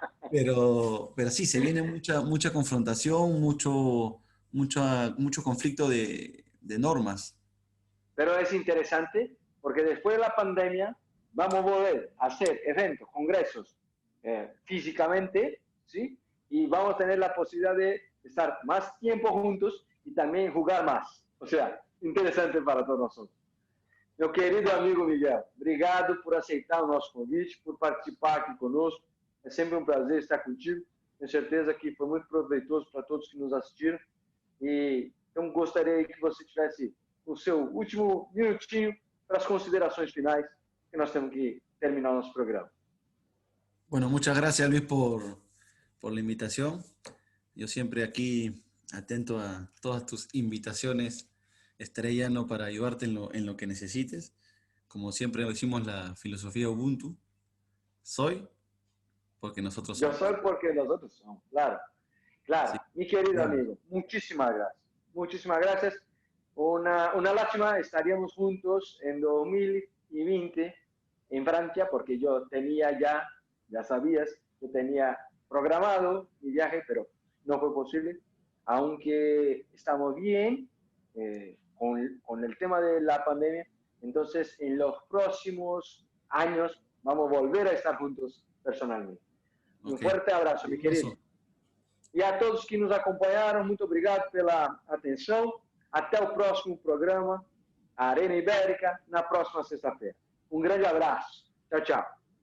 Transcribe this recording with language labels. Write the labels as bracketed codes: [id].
[es] Pero sí, se viene mucha confrontación, mucho conflicto de normas. Pero es interesante porque después de la pandemia vamos a volver a hacer eventos, congresos físicamente, ¿sí? Y vamos a tener la posibilidad de estar más tiempo juntos y también jugar más. O sea, interesante para todos nosotros. [pt] Meu querido amigo Miguel, obrigado por aceitar o nosso convite, por participar aqui conosco. É sempre um prazer estar contigo. Tenho certeza que foi muito proveitoso para todos que nos assistiram. E então gostaria que você tivesse o seu último minutinho para as considerações finais, que nós temos que terminar o nosso programa. [es] Bueno, muchas gracias Luis por la invitación. Yo siempre aquí atento a todas tus invitaciones. Estaré llano para ayudarte en lo que necesites. Como siempre decimos la filosofía Ubuntu. Soy porque nosotros somos. Yo soy porque nosotros somos, claro. Claro, Sí. mi querido Bueno, amigo, muchísimas gracias. Muchísimas gracias. Una lástima, estaríamos juntos en 2020 en Francia, porque yo tenía ya sabías, yo tenía programado mi viaje, pero no fue posible, aunque estamos bien con el tema de la pandemia. Entonces, en los próximos años vamos a volver a estar juntos personalmente. [pt] Um ok. forte abraço, meu querido. E a todos que nos acompanharam, muito obrigado pela atenção. Até o próximo programa, Arena Ibérica, na próxima sexta-feira. Um grande abraço. Tchau, tchau.